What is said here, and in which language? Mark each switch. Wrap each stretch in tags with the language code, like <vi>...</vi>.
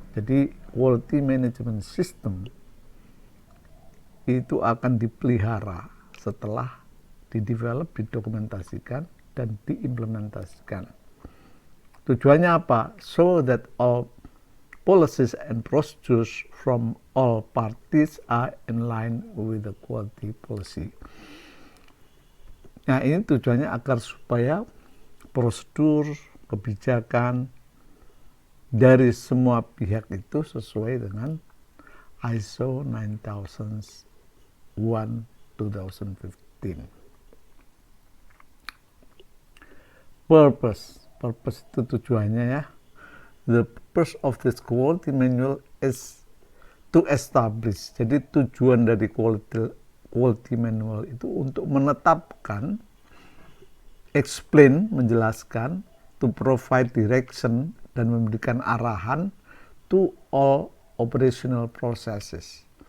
<id>Jadi Quality Management System itu akan dipelihara setelah didevelop, didokumentasikan, dan diimplementasikan. Tujuannya apa?</id> <en>So that all policies and procedures from all parties are in line with the quality policy.</en> <id>Nah, ini tujuannya agar supaya prosedur, kebijakan dari semua pihak itu sesuai dengan ISO 9001:2015. Purpose itu tujuannya ya.</id> <en>The purpose of this quality manual is to establish.</en> <id>Jadi tujuan dari quality manual itu untuk menetapkan, explain, menjelaskan,</id> <en>to provide direction,</en> <id>dan memberikan arahan</id> <en>to all operational processes,</en>